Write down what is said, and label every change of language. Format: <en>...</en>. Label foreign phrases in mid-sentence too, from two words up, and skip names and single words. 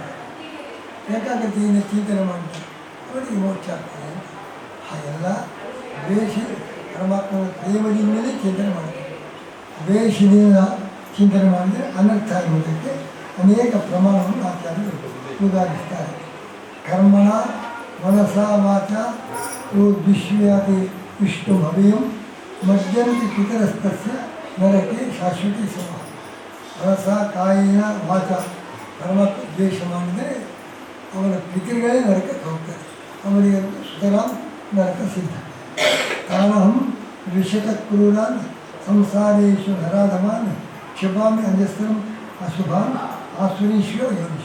<kn>ಏಕಾಗ್ರತೆಯಿಂದ ಚಿಂತನೆ ಮಾಡ್ತಾರೆ, ಅವರಿಗೆ ಮೋಕ್ಷ ಆಗ್ತದೆ ಅಂತ. ಹಾಗೆಲ್ಲ ದ್ವೇಷ ಪರಮಾತ್ಮನ ಪ್ರೇಮದಿಂದಲೇ ಚಿಂತನೆ ಮಾಡ್ತಾರೆ. ದ್ವೇಷದಿಂದ ಚಿಂತನೆ ಮಾಡಿದರೆ ಅನರ್ಥ ಆಗುವುದಕ್ಕೆ ಅನೇಕ ಪ್ರಮಾಣವನ್ನು ಆಚಾರ್ಯರು ಉದಾಹರಿಸ್ತಾರೆ.</kn> <sa>ಕರ್ಮಣ ಮನಸ ವಾಚ ಯೋ ದ್ವಿಷ್ಯಾತಿ ವಿಷ್ಣು ಭವ್ಯಂ ಮಜ್ಜಂತಿ ಪಿತರಸ್ತಸ್ಯ ನರಕೆ ಶಾಶ್ವತಿ ಸಮ. ಮನಸ ಕಾಯಿನ ವಾಚ</sa> <kn>ಪರಮಾತ್ಮ ದ್ವೇಷ ಮಾಡಿದರೆ ಅವನ ಪಿತೃಗಳೇ ನರಕಕ್ಕೆ ಹೋಗ್ತಾರೆ. ಅವರಿಗಂತೂ ಸುತರಾಂ ನರಕ ಸಿದ್ಧ.</kn> <sa>ಕಾರಣಂ ಋಷತ ಕ್ರೂರಾನ್ ಸಂಸಾರೇಶು ನರಾಧಮಾನ್ ಕ್ಷಿಪಾಮಿ ಅಂಜಸ್ತ್ರಂ ಅಶುಭಾನ್ ಆಸುರೀಶ್ವರ ಯೋನಿಷ್.</sa>